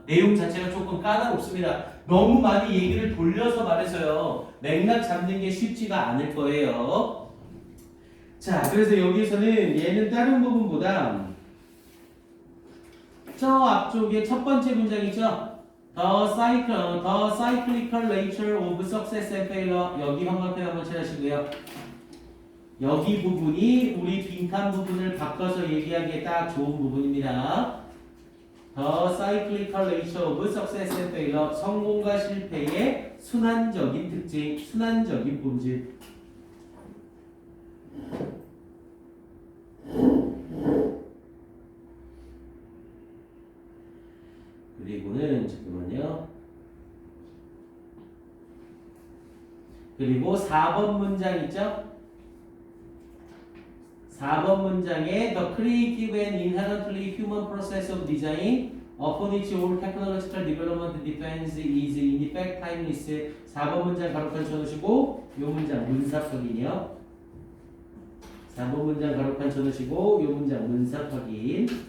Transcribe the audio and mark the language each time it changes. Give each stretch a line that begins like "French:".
Korean: 내용 자체가 조금 까다롭습니다. 너무 많이 얘기를 돌려서 말해서요 맥락 잡는 게 쉽지가 않을 거예요. 자, 그래서 여기서는 얘는 다른 부분보다 저 앞쪽에 첫 번째 문장이죠.
English: The cyclical nature of success and failure.
Korean: 여기 형광펜 한번 칠하시고요. 여기 부분이 우리 빈칸 부분을 바꿔서 얘기하기에 딱 좋은 부분입니다.
English: The cyclical nature of success and failure.
Korean: 성공과 실패의 순환적인 특징, 순환적인 본질. 그리고는 잠깐만요. 그리고 4번 문장 있죠? 4번 문장에
English: The creative and inherently human process of design upon which all technological development depends is in effect timeless.
Korean: 4번 문장 가로칸 쳐놓으시고 요 문장 문삽 확인이요. 4번 문장 가로칸 쳐놓으시고 요 문장 문삽 확인.